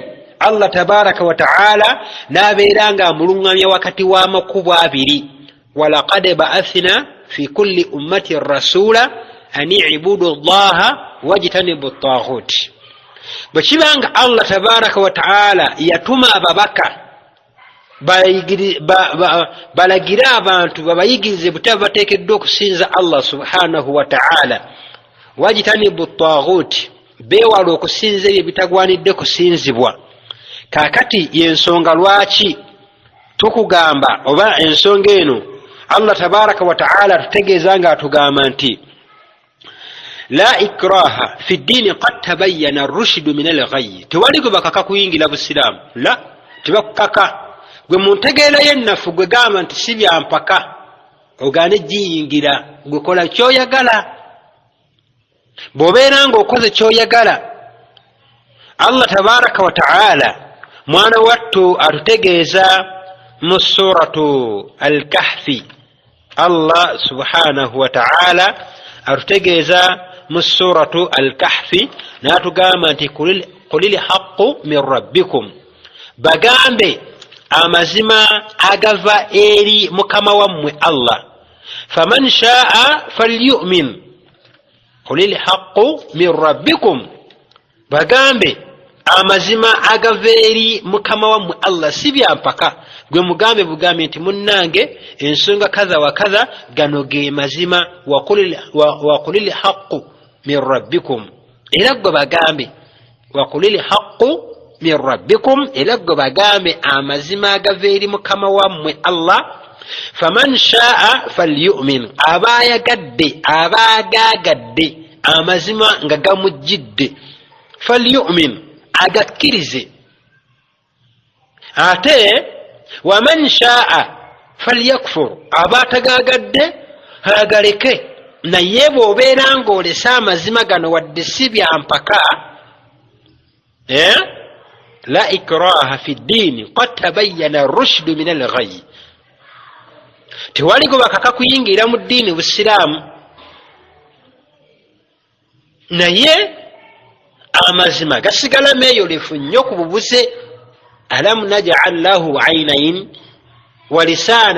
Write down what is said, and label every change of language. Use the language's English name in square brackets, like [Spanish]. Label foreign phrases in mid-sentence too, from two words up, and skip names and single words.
[Arabic] الله تبارك وتعالى [Ganda] n'abeera nga amulungamya wakati w'amakubo abiri. [Arabic] ولقد بعثنا في كل أمة رسولا أن اعبدوا الله واجتنبوا الطاغوت. [Ganda] bwe kibanga [Arabic] الله تبارك وتعالى [Ganda] yatuma ababaka balagire abantu babayigirize butaba bateekeddwa okusinza [Arabic] الله سبحانه وتعالى. واجتنبوا الطاغوت, [Ganda] beewala okusinza ebyo bitagwanidde kusinzibwa. Kaakati y'ensonga lwaki tukugamba oba ensonga eno [Arabic] الله تبارك وتعالى [Ganda] tutegeeza nga atugamba nti [Arabic] لا إكراه في الدين قد تبين الرشد من الغي. [Ganda] Tewali gwe bakaka kuyingira busiraamu. La, tebakukaka. Gwe muntegeera yennafu gwe gamba nti si byampaka ogaane giyingira, gwe kola kyoyagala. bw'obeera ng'okoze kyoyagala, [Arabic] الله تبارك وتعالى [Ganda] mwana wattu atutegeeza mu [Arabic] سورة الكهف. الله سبحانه وتعالى [Ganda] atutegeeza mu [Arabic] سورة الكهف [Ganda] n'atugamba nti [Arabic] قل الحق من ربكم, [Ganda] bagambe amazima agava eri mukama wammwe Allah. [Arabic] فمن شاء فليؤمن. قل الحق من ربكم, [Ganda] bagambe amazima agava eri mukama wammwe Allah si byampaka gwe mugambe bugambe nti munnange ensonga kaza wa kaza gano ge mazima [Arabic] وقل الحق من ربكم [Ganda] era gwe bagambe [Arabic] وقل الحق من ربكم [Ganda] era gwe bagambe amazima agava eri mukama wammwe Allah [Arabic] فمن شاء فليؤمن [Ganda] abagagadde amazima nga gamujjidde falyu'min agakkirize ate [Arabic] ومن شاء فليكفر [Ganda] abatagagadde agaleke naye bw'obeera ng'olesa amazima gano wadde si byampaka [Arabic] لا إكراه في الدين قد تبين رشد من الغي [Ganda] tewali gwe bakaka kuyingira mu ddiini busiraamu naye amazima gasigala meeyolefu nnyo ku bubuze [Arabic] ألم نجعل له عينين ولسانا